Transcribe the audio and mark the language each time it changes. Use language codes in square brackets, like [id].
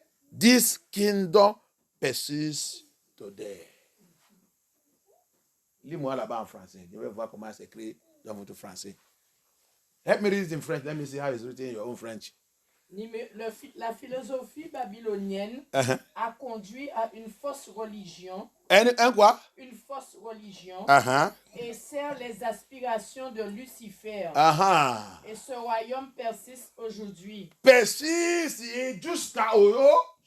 [en] This kingdom persists today. [fr] Lis-moi là-bas en français. Je vais voir comment c'est écrit dans votre français. [en] Help me read it in French. Let me see how it's written in your own French. [fr] La philosophie babylonienne a conduit à une fausse religion. Un quoi? Une fausse religion. Et sert les aspirations de Lucifer. Et ce royaume persiste aujourd'hui. Persiste et jusqu'à aujourd'hui.